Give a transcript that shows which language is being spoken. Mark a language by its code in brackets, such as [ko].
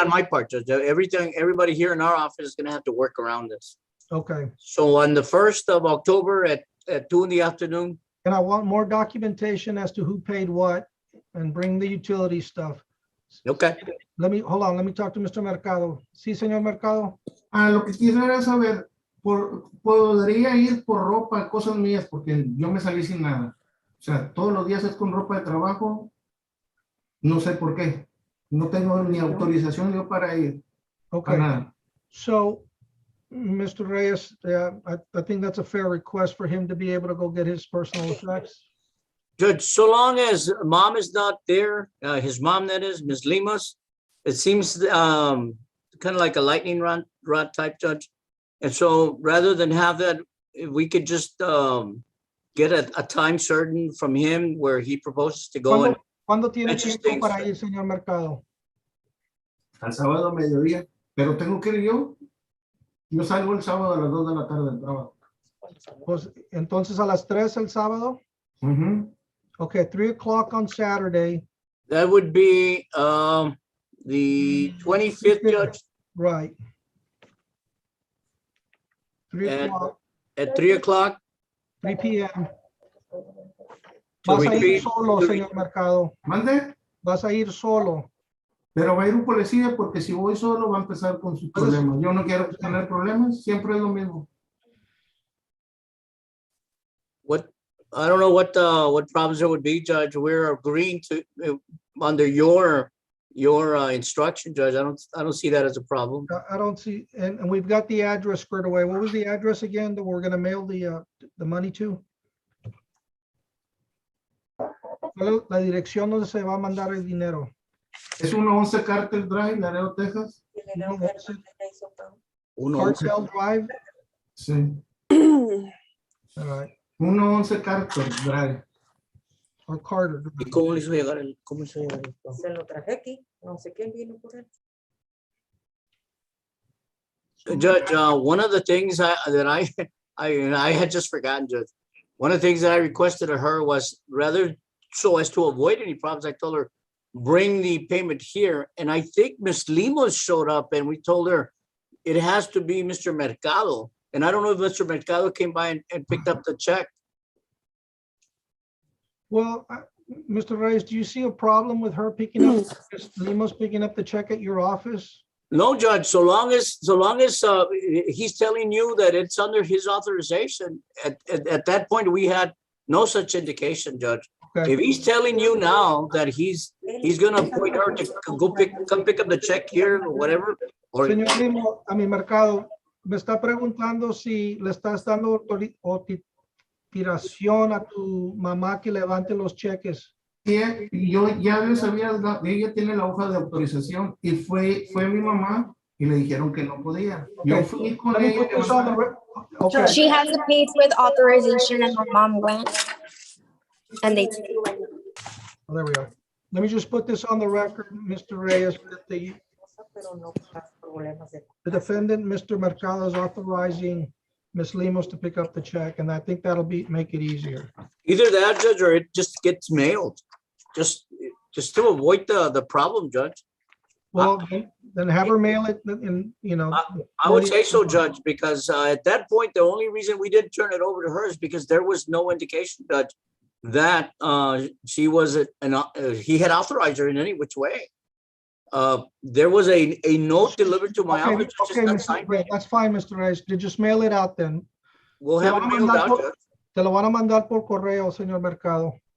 [en] on my part, Judge, everybody here in our office is gonna have to work around this. Okay, So on the 1st of October at 2 in the afternoon, and I want more documentation as to who paid what and bring the utility stuff. okay. Hold on, let me talk to Mr. Mercado. [es] Sí, señor Mercado. Lo que quisiera saber, podría ir por ropa, cosas mías, porque yo me salí sin nada. O sea, todos los días es con ropa de trabajo. No sé por qué. No tengo ni autorización yo para ir. [en] Okay, [es] Para nada. [en] so Mr. Reyes, I think that's a fair request for him to be able to go get his personal effects. Judge, so long as mom is not there, his mom, that is, Ms. Limas, it seems kind of like a lightning rod type, Judge. And so rather than have that, if we could just get a time certain from him where he proposes to go and [es] ¿Cuándo tiene [en] Mention [es] tiempo para [en] sir. [es] ir, señor Mercado? Al sábado a mediodía. Pero tengo que ir yo. Yo salgo el sábado a las 2 de la tarde del trabajo. Pues entonces a las 3 el sábado. [en] Okay, 3 o'clock on Saturday. that would be the 25th, Judge, Right. 3 At- o'clock, at 3 o'clock. 3 p.m. To [es] Vas a ir [en] repeat, [es] solo, [en] to [es] señor Mercado. ¿Mande? Vas a ir solo. Pero va a ir un policía porque si voy solo va a empezar con sus problemas. Yo no quiero tener problemas. Siempre es lo mismo. [en] What, I don't know what problems there would be, Judge. We're agreeing to, under your instruction, Judge. I don't see that as a problem. I don't see, and we've got the address squared away. What was the address again that we're gonna mail the money to? [es] La dirección donde se va a mandar el dinero. Es 111 Carter Drive, Laredo, Texas. [en] Cartel Drive. [es] Sí. [en] All right. 111 Carter Drive. Or Carter. [es] ¿Y cómo le hizo llegar cómo le hizo llegar el? Se lo traje aquí, no sé quién vino por él. [en] Judge, one of the things that I had just forgotten, Judge. One of the things that I requested of her was rather so as to avoid any problems, I told her, bring the payment here. And I think Ms. Limos showed up and we told her it has to be Mr. Mercado. And I don't know if Mr. Mercado came by and picked up the check. Well, Mr. Reyes, do you see a problem with her picking up, Ms. Limos picking up the check at your office? No, Judge, so long as he's telling you that it's under his authorization, at that point, we had no such indication, Judge. Okay. If he's telling you now that he's gonna appoint her to come pick up the check here or whatever, or [es] Señor Limos, a mi Mercado, me está preguntando si le estás dando autorización a tu mamá que levante los cheques. Y yo ya les había dado, ella tiene la hoja de autorización y fue mi mamá y le dijeron que no podía. Yo fui con [en] Let me [es] ella. [en] put this on the okay. She has the page with authorization and her mom went. And they, Oh, there we are. Let me just put this on the record, Mr. Reyes, that the [es] Pero no más problemas de. [en] defendant, Mr. Mercado, is authorizing Ms. Limos to pick up the check, and I think that'll make it easier. either that, Judge, or it just gets mailed. Just to avoid the problem, Judge. Well, then have her mail it, and, you know. I would say so, Judge, because at that point, the only reason we didn't turn it over to her is because there was no indication, Judge, that she was he had authorized her in any which way. There was a note delivered to my Okay, office. okay, Mr. Reyes, that's fine, Mr. Reyes. You just mail it out then. We'll have it mailed out, Judge. [es] Te lo van a mandar por correo, señor Mercado.